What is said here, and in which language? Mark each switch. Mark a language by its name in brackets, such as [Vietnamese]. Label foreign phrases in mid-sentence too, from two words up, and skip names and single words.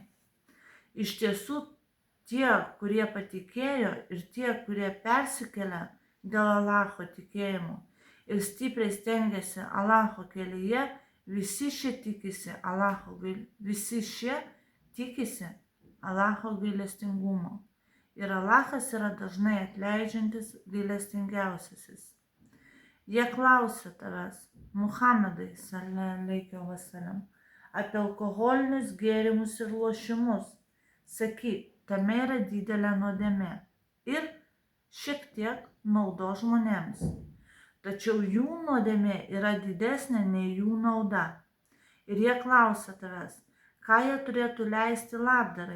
[Lithuanian] Iš tiesų, tie, kurie patikėjo ir tie, kurie persikelia dėl Allaho tikėjimo ir stipriai stengiasi Allaho kelyje, visi šie tikisi Allaho gailestingumo. Ir Allahas yra dažnai atleidžiantis gailestingiausiasis. Jie klausia tavęs, Muhamedai, [Arabic] صلى الله عليه وسلم, [Lithuanian] apie alkoholinius gėrimus ir lošimus. Sakyk, tame yra didelė nuodėmė ir šiek tiek naudos žmonėms. tačiau jų nuodėmė yra didesnė nei jų nauda. Ir jie klausia tavęs, ką jie turėtų leisti labdarai.